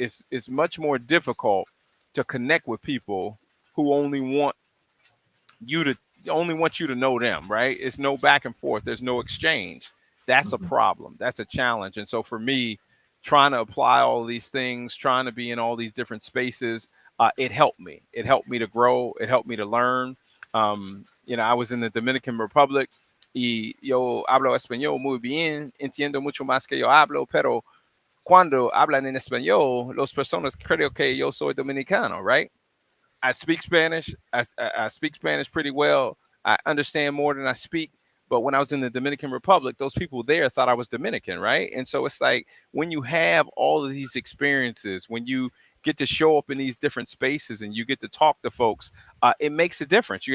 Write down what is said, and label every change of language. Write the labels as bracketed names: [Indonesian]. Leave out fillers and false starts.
[English] It's much more difficult to connect with people who you to only want you to know them, right? It's no back and forth. There's no exchange. That's a mhm, problem. That's a challenge. And so for me, trying to apply all of these things, trying to be in all these different spaces, it helped me. It helped me to grow. It helped me to learn. I was in the Dominican Republic [Spanish] y yo hablo español muy bien, entiendo mucho más que yo hablo, pero cuando hablan en español, las personas creo que yo soy dominicano, right? [English] I speak Spanish. I speak Spanish pretty well. I understand more than I speak. But when I was in the Dominican Republic, those people there thought I was Dominican, right? And so it's like when you have all of these experiences, when you get to show up in these different spaces and you get to talk to folks, it makes a difference.